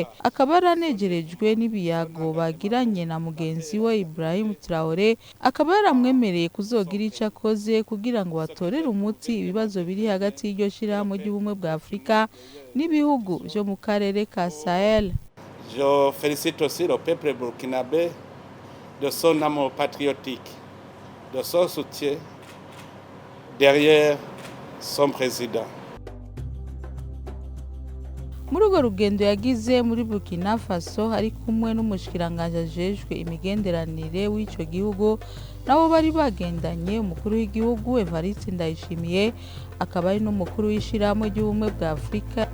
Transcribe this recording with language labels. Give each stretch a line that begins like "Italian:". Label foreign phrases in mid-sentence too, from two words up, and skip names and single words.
Rundi: Akaba yaranejerejwe n'ibiyago bagiranye na mugenzi we Ibrahim Traoré akaba yaramwemereye kuzogira ico akoze kugira ngo batorere umuti ibibazo biri hagati y'iryo shirahamwe ry'ubumwe bwa Afrika n'ibihugu vyo mu karere ka Sahel.
French: Je félicite aussi le peuple burkinabé de son amour patriotique, de son soutien derrière son président.
Rundi: Muri urwo rugendo yagize muri Burkina Faso ari kumwe n'umushikiranganje ajejwe imigenderanire w'ico gihugu nabo bari bagendanye umukuru w'igihugu Evariste Ndayishimiye akaba ari n'umukuru w'ishirahamwe ry'ubumwe bwa Afrika.